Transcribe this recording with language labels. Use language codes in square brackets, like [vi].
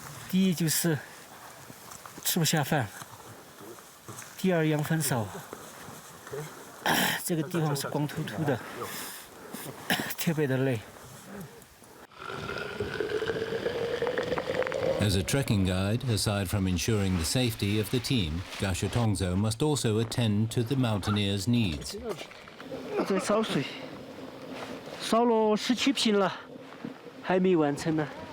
[zh] 第一就是吃不下饭，第二养分少，这个地方是光秃秃的，特别的累。 [en] As a trekking guide, aside from ensuring the safety of the team, Gasha Tongzo must also attend to the mountaineers' needs. [zh] 在烧水，烧了17瓶了，还没完成呢。